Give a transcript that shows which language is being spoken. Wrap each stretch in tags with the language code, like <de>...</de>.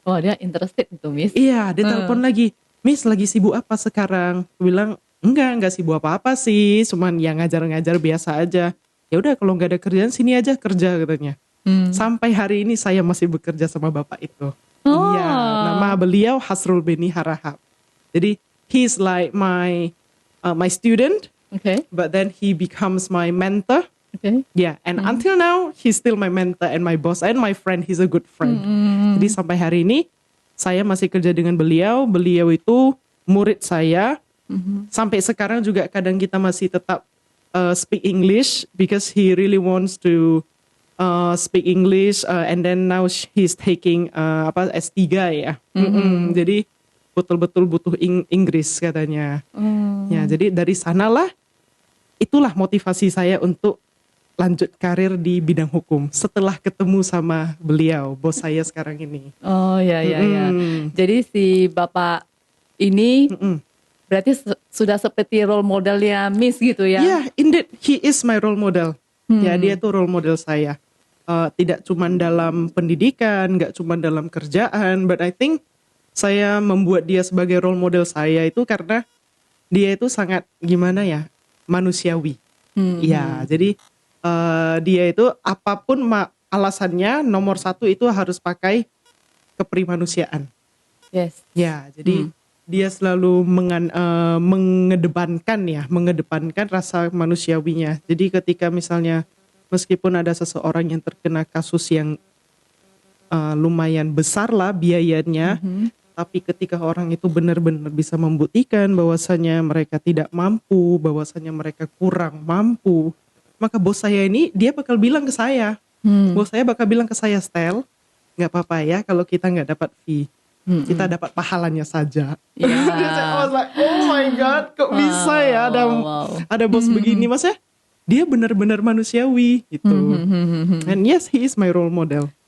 <id>Oh, dia interested itu, Miss. Iya, ditelepon lagi. Miss lagi sibuk apa sekarang? Aku bilang enggak sibuk apa-apa sih, cuman ya ngajar-ngajar biasa aja. Ya udah kalau nggak ada kerjaan sini aja kerja katanya. Sampai hari ini saya masih bekerja sama bapak itu. Iya, nama beliau Hasrul Beni Harahap.</id> <en>Jadi he's like my student, but then he becomes my mentor. Yeah, and until now he's still my mentor and my boss and my friend. He's a good friend.</en> <id>Jadi sampai hari ini saya masih kerja dengan beliau. Beliau itu murid saya. Sampai sekarang juga kadang kita masih tetap</id> <en>speak English because he really wants to speak English and then now he's taking S3 ya.</en> <id>Jadi betul-betul butuh Inggris katanya. Ya, jadi dari sanalah itulah motivasi saya untuk lanjut karir di bidang hukum setelah ketemu sama beliau, bos saya sekarang ini. Oh ya. Jadi si Bapak ini berarti sudah seperti role modelnya Miss gitu ya?</id> <en>Yeah, indeed, he is my role model.</en> <id>Ya, dia itu role model saya. Tidak cuma dalam pendidikan, nggak cuma dalam kerjaan,</id> <en>but I think</en> <id>saya membuat dia sebagai role model saya itu karena dia itu sangat gimana ya, manusiawi. Ya, jadi dia itu apapun alasannya, nomor satu itu harus pakai keprimanusiaan.</id> <en>Yes.</en> <id>Ya, jadi dia selalu mengedepankan rasa manusiawinya. Jadi ketika misalnya meskipun ada seseorang yang terkena kasus yang lumayan besar lah biayanya, tapi ketika orang itu benar-benar bisa membuktikan bahwasanya mereka tidak mampu, bahwasanya mereka kurang mampu, maka bos saya ini dia bakal bilang ke saya, bos saya bakal bilang ke saya, Stel, nggak apa-apa ya kalau kita nggak dapat fee. Kita dapat pahalanya saja.</id> <en>I was like, oh my god,</en> <id>kok bisa ya ada bos begini, mas ya? Dia benar-benar manusiawi gitu.</id> <en>And yes, he is my role model.</en>